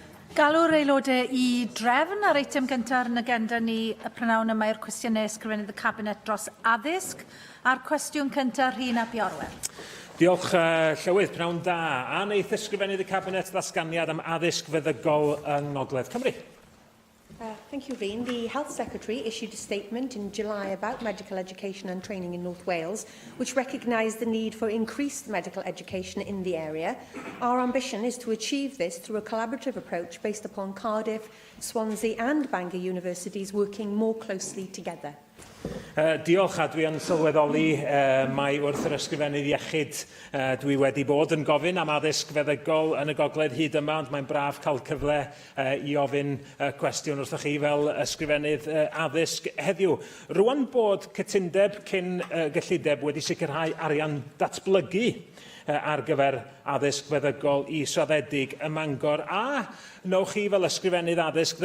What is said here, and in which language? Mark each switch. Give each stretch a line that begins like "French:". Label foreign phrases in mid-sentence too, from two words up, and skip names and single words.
Welsh: Galw'r aelodau I drefn ar eitem gyntaf yn agenda ni y prynawn yma i'r cwestiynau ysgrifennydd y Cabinet dros addysg a'r cwestiwn cyntaf Rhun ap Iorwer. Diolch Llywydd, prynawn da. A wneith ysgrifennydd y Cabinet ddatganiad am addysg feddygol yng Ngogledd Cymru.
English: Thank you, Rhun. The Health Secretary issued a statement in July about medical education and training in North Wales, which recognised the need for increased medical education in the area. Our ambition is to achieve this through a collaborative approach based upon Cardiff, Swansea and Bangor universities working more closely together.
Welsh: Diolch, a dwi yn sylweddoli mai wrth yr ysgrifennydd iechyd dwi wedi bod yn gofyn am addysg feddygol yn y gogledd hyd yma, ond mae'n braf cael cyfle I ofyn cwestiwn wrthoch chi fel ysgrifennydd addysg heddiw. Rwan bod cytundeb cyn gyllideb wedi sicrhau arian datblygu ar gyfer addysg feddygol israddedig ym Mangor, a nowch chi fel ysgrifennydd addysg